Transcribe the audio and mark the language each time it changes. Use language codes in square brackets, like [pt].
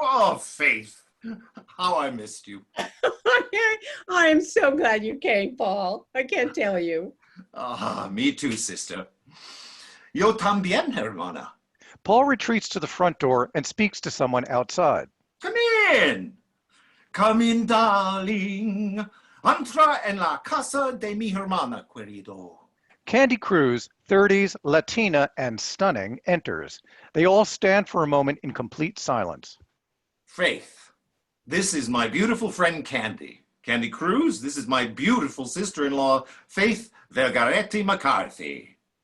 [en] Oh, Faith, how I missed you. I am so glad you came, Paul. I can't tell you. Ah, me too, sister. Yo también, hermana. Paul retreats to the front door and speaks to someone outside. Come in. Come in, darling. [es] Entra en la casa de mi hermana, querido. [en] Candy Cruz, 30s, Latina, and stunning, enters. They all stand for a moment in complete silence. Faith, this is my beautiful friend Candy. Candy Cruz, this is my beautiful sister-in-law, Faith Vergaretti McCarthy.